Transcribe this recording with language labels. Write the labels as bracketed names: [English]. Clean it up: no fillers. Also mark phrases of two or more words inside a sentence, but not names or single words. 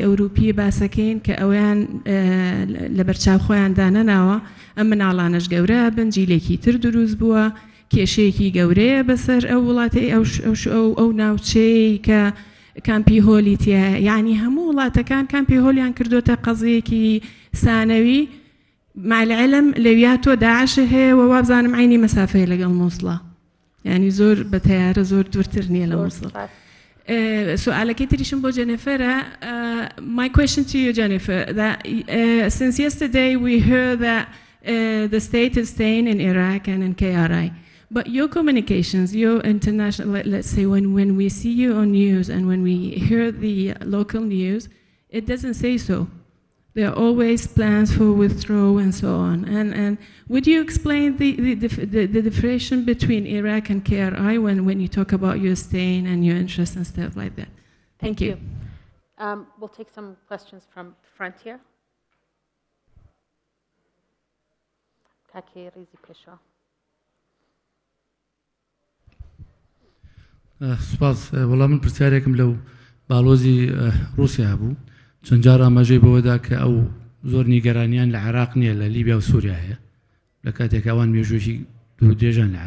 [Central Kurdish] ئەوروپی باسەکەین کە ئەویان لە بەرچاو خۆیاندا نەناوە ئەم مناڵانەش گەورە بنجیلێکی تر دروست بووە کێشەیەکی گەورەیە بەسەر ئەو وڵاتی ئەو ناوچەی کە کامپی هۆلی تیا یعنی هەموو وڵاتەکان کامپی هۆلیان کردوتە قەزەیەکی سانەوی مالعلم لەویا تۆ داعشە هەیە و وابزانم عینی مەسافەیە لەگەڵ مووسڵە یعنی زۆر بە تەیارە زۆر دوورتر نییە لە مووسڵ. سؤالك تريشن بو Jennifer. [English] My question to you, Jennifer, that since yesterday we heard that the state is staying in Iraq and in KRI, but your communications, your international, let's say when we see you on news and when we hear the local news, it doesn't say so. There are always plans for withdrawal and so on. And would you explain the differentiation between Iraq and KRI when you talk about your staying and your interests and stuff like that? Thank you. We'll take some questions from the front here. Kaki Rizi Pesha. [Central Kurdish] سپاس والله من پرسیارێکم لەو باڵۆزی رووسیا بوو چەند جار ئاماژەی بەوەدا کە ئەو زۆر نیگەرانیان لە عێراق نییە لە لیبیا و سووریا هەیە لە کاتێک ئەوان مێژوێکی دوو دێژان لە